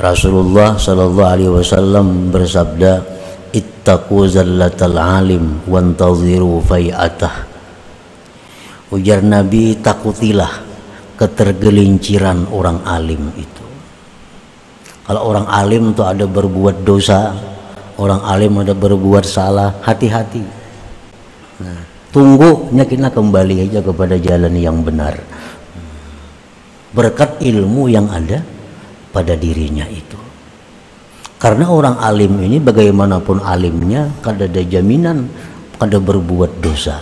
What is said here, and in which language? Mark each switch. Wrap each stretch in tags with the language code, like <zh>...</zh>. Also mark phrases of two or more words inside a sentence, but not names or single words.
<ar>رسول الله صلى الله عليه وسلم bersabda, اتقوا زلة العالم وانتظروا فيئته.</ar> <id>Ujar Nabi, takutilah ketergelinciran orang alim itu. Kalau orang alim itu ada berbuat dosa, orang alim ada berbuat salah, hati-hati. Nah, tunggunya kita kembali aja kepada jalan yang benar, berkat ilmu yang ada pada dirinya itu. Karena orang alim ini bagaimanapun alimnya, kada ada jaminan kada berbuat dosa.</id>